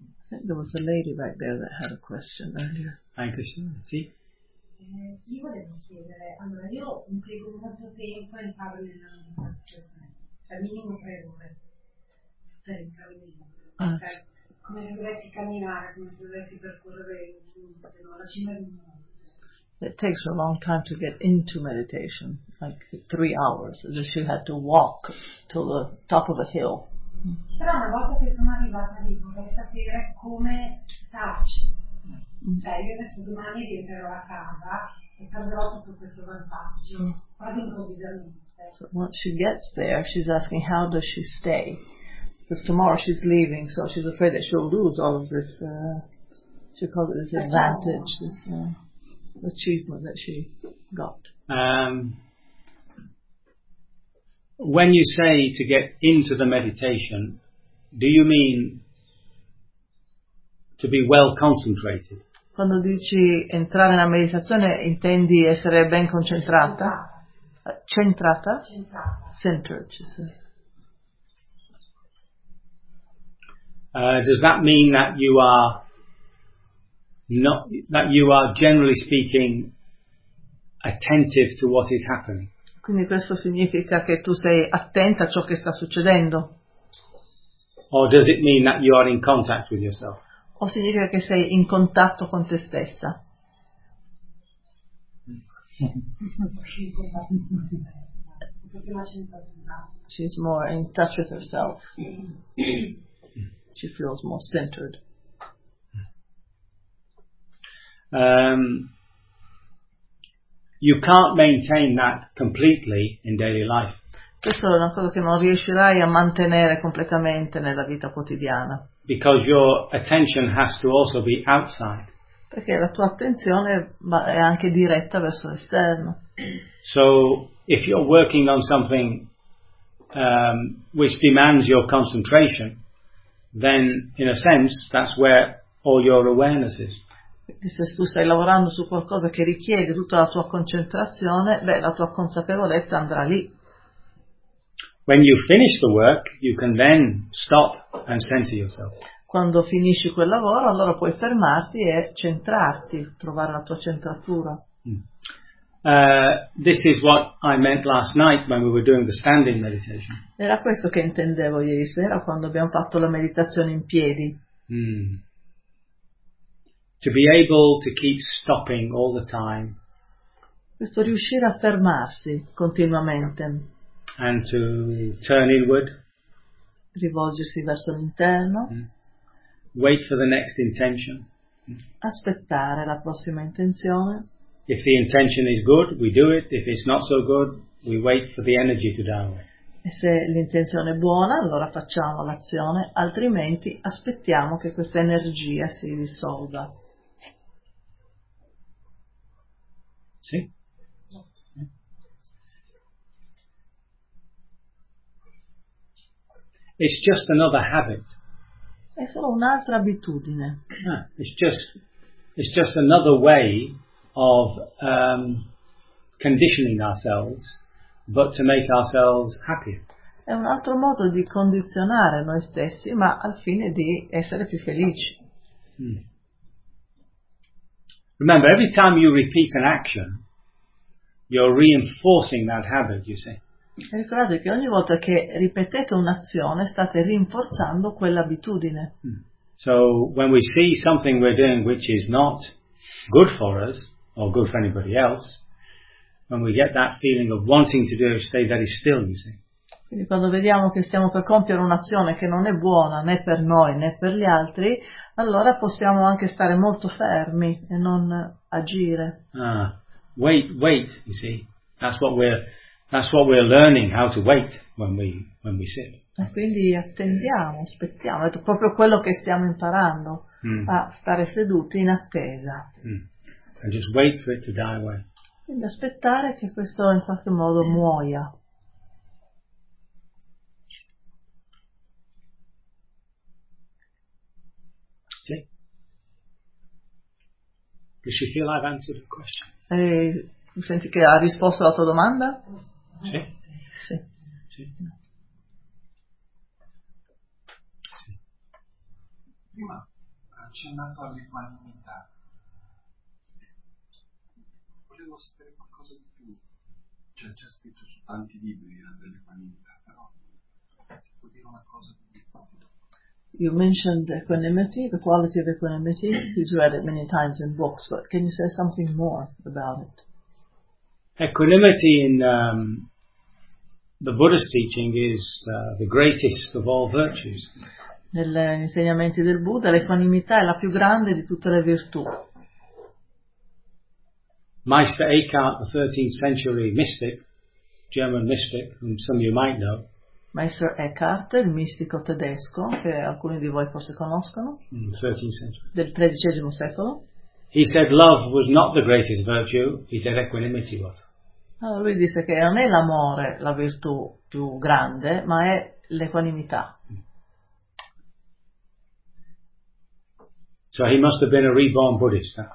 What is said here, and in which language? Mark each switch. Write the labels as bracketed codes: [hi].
[en] There was a lady back there that had a question earlier. Thank you, Sharon. [it] Sì. Io volevo chiedere, allora io impiego molto tempo a entrare nella meditazione, cioè minimo 3 ore per entrare in meditazione. Come se dovessi camminare, come se dovessi percorrere la cima di un mondo. [en] It takes a long time to get into meditation, like 3 hours, as if you had to walk to the top of a hill. [it] Però una volta che sono arrivata lì vorrei sapere come starci. Cioè io adesso domani rientrerò a casa e perderò tutto questo vantaggio, quasi improvvisamente. [en] So once she gets there, she's asking how does she stay? Because tomorrow she's leaving, so she's afraid that she'll lose all of this, she calls it this advantage, this achievement that she got. When you say to get into the meditation, do you mean to be well concentrated? [it] Quando dici entrare nella meditazione, intendi essere ben concentrata? Centrata? Centrata. [en] Centered, she says. Does that mean that you are not, that you are generally speaking attentive to what is happening? [it] Quindi questo significa che tu sei attenta a ciò che sta succedendo. [en] Or does it mean that you are in contact with yourself? [it] O significa che sei in contatto con te stessa. [en] She's more in touch with herself. She feels more centered. You can't maintain that completely in daily life. [it] Questo è una cosa che non riuscirai a mantenere completamente nella vita quotidiana. [en] Because your attention has to also be outside. [it] Perché la tua attenzione è anche diretta verso l'esterno. [en] So if you're working on something which demands your concentration, then in a sense that's where all your awareness is. [it] Se tu stai lavorando su qualcosa che richiede tutta la tua concentrazione, beh, la tua consapevolezza andrà lì. [en] When you finish the work, you can then stop and center yourself. [it] Quando finisci quel lavoro, allora puoi fermarti e centrarti, trovare la tua centratura. [en] This is what I meant last night when we were doing the standing meditation. [it] Era questo che intendevo ieri sera quando abbiamo fatto la meditazione in piedi. [en] To be able to keep stopping all the time. [it] Questo riuscire a fermarsi continuamente. [en] And to turn inward. [it] Rivolgersi verso l'interno. [en] Wait for the next intention. [it] Aspettare la prossima intenzione. [en] If the intention is good, we do it. If it's not so good, we wait for the energy to download. [it] E se l'intenzione è buona, allora facciamo l'azione, altrimenti aspettiamo che questa energia si dissolva. Sì? No. [en] It's just another habit. [it] È solo un'altra abitudine. [en] It's just another way of conditioning ourselves, but to make ourselves happy. [it] È un altro modo di condizionare noi stessi, ma al fine di essere più felici. [en] Remember, every time you repeat an action, you're reinforcing that habit, you see. [it] Ricordate che ogni volta che ripetete un'azione state rinforzando quell'abitudine. [en] So when we see something we're doing which is not good for us or good for anybody else, when we get that feeling of wanting to do it, stay very still, you see. [it] Quindi quando vediamo che stiamo per compiere un'azione che non è buona né per noi né per gli altri, allora possiamo anche stare molto fermi e non agire. [en] Wait, you see. That's what we're learning how to wait when we sit. [it] E quindi attendiamo, aspettiamo, è proprio quello che stiamo imparando, a stare seduti in attesa. [en] And just wait for it to die away. [it] Quindi aspettare che questo in qualche modo muoia. [en] Does she feel I've answered the question? [it] Senti che ha risposto alla tua domanda? Sì. Prima ha accennato all'equanimità. Volevo sapere qualcosa di più. C'è già scritto su tanti libri dell'equanimità, però ti può dire una cosa di più? [en] You mentioned equanimity, the quality of equanimity. He's read it many times in books, but can you say something more about it? Equanimity in the Buddha's teaching is the greatest of all virtues. [it] Negli insegnamenti del Buddha, l'equanimità è la più grande di tutte le virtù. [en] Meister Eckhart, a 13th century mystic, German mystic, whom some of you might know, [it] Maestro Eckhart, il mistico tedesco che alcuni di voi forse conoscono, del XIII secolo. [en] He said love was not the greatest virtue, he said equanimity was. [it] Allora, lui disse che non è l'amore la virtù più grande, ma è l'equanimità. [en] So he must have been a reborn Buddhist.